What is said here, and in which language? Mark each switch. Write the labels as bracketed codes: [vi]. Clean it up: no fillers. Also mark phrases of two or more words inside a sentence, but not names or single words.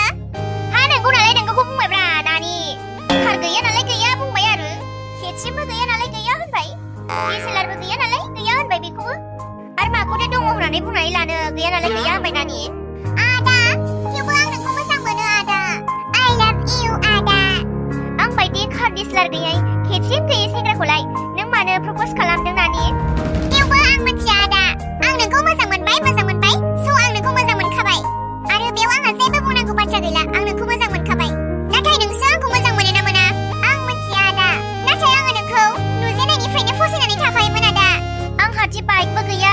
[brx] हा नंगौ नालाय नोंगौखौ बुंबायब्रा नानि कार गैया नालाय गैया बुंबाय आरो केसिमबो गैया नालाय गैया होनबाय दिस्लारबो गैया नालाय गैया होनबाय बेखौबो आरो माखौथो दङ होननानै बुंनानै लानो गैया नालाय गैया होनबाय नानि आदा थेवबो आं नोंखौ मोजां मोनो आदा [en] I love you [brx] आदा आं बायदि कार दिस्लार गैयै केसिम गैयै सेंग्राखौलाय नों मानो प्रप'ज खालामदों नानि थेवबो आं मिथिया आदा आं नोंखौ मोजां मोनबाय स' आं नोंखौ मोजां मोनखाबाय आरो बेयाव आंहा जेबो बुंनांगौ बाथ्रा गैला आं नोंखौ मोजां मोनखाबाय नाथाय नोंसो आंखौ मोजां मोनो ना मोना आं मिथिया आदा नाथाय आङो नोंखौ नुजेननायनिफ्रायनो फसायनानै थाखायोमोन आदा आंहादि बाइकबो गैया